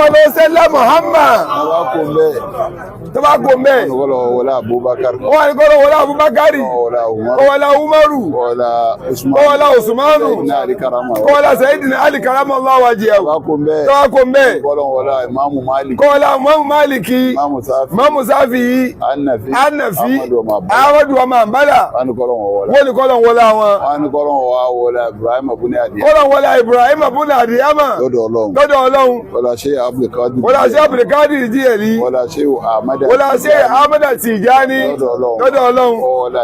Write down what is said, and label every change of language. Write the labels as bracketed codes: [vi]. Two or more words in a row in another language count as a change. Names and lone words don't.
[yo] wọlá sẹ́lá Muhammad tó bá kó mbẹ́ wọlá Abubakar wọ́n ní kọ́lọ́run wọlá Abubakari wọlá Umar wọlá Umaru wọlá wọlá Usmanu wọlá Sayyidina Ali [ar] كرم الله وجهه [yo] tó bá kó mbẹ́ wọlá Imamu Malik wọlá Imamu Maliki Imamu Safi Hanafi Ahmadu wa Mambala wọ́n ní kọ́lọ́run wọlá wọn wọlá Ibrahim abúlé adìyẹ kọ́lọ́run wọlá Ibrahim abúlé adìyẹmà lọ́dọ̀ Ọlọ́run wọlá Sheikh Abdulkadir wọlá Sheikh Abdulkadir Jiyeli wọlá Sheikh Ahmad wọlá Sheikh Ahmad Tijani lọ́dọ̀ Ọlọ́run wọlá